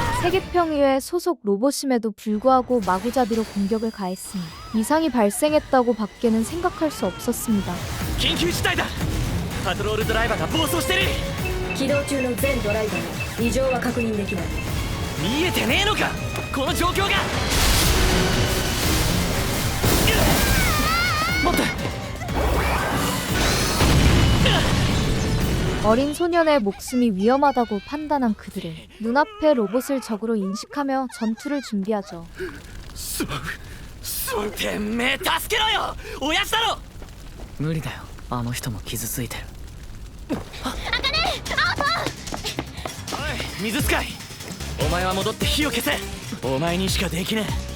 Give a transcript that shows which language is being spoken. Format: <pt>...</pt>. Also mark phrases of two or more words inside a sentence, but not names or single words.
<ko>세계평의회 소속 로봇임에도 불구하고 마구잡이로 공격을 가했으니 이상이 발생했다고 밖에는 생각할 수 없었습니다.</ko> <ja>緊急事態だ。パトロールドライバーが暴走してる。起動中の全ドライバー異常は確認できない。見えてねえのかこの状況が。待って。</ja> <ko>어린 소년의 목숨이 위험하다고 판단한 그들은 눈앞에 로봇을 적으로 인식하며 전투를 준비하죠.</ko> <ja>てめえ助けろよ親父だろ。無理だよあの人も傷ついてる。あかねアオト。おい水使いお前は戻って火を消せ。お前にしかできねえ。</ja>